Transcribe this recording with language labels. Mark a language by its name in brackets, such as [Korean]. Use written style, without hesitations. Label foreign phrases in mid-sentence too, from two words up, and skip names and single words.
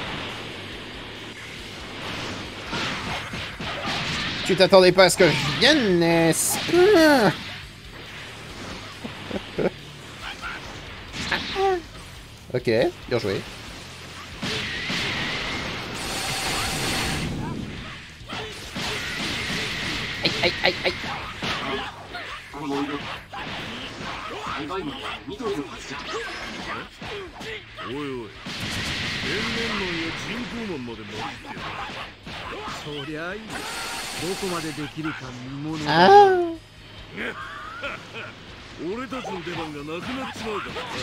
[French] Tu t'attendais pas à ce que je vienne, n'est-ce pas? Ok, bien joué. Aïe, aïe, aïe, aïe. [Japanese] おいおい、天然門や人工門まで持ってる。そりゃいい。どこまでできるか見ものだ。俺たちの出番がなくなっちまうからな。